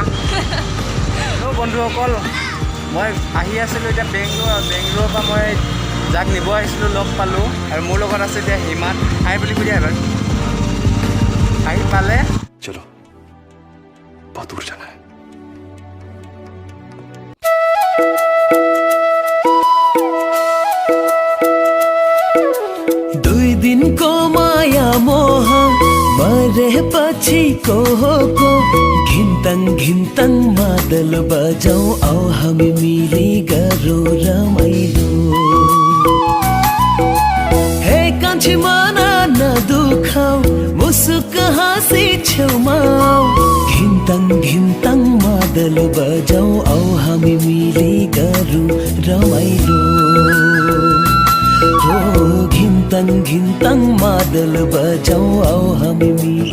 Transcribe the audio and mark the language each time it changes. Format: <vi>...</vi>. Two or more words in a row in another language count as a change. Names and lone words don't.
<as>হেল্ল' বন্ধুসকল, মই আহি আছিলোঁ এতিয়া বেংগলোৰৰ পৰা মই যাক নিব আহিছিলোঁ লগ পালোঁ আৰু মোৰ লগত আছে এতিয়া হিমা। হাই বুলি কৈ দিয়া এবাৰ আহি পালে। চলো বহুত দূৰ জানা।</as> <ne>दिनको माया मोह मरेपछि को घिन्तङ मादल बजाऊ आऊ हामी मिली गरौँ रमाइलो। हे कान्छी मना नदुखाऊ मुसुक हाँसी छेउमा घिन्तङ मादल बजाऊ आऊ हामी मिली गरौँ रमाइलो। घिन्तङ मादल बजाऊ आऊ हामी मिली।</ne>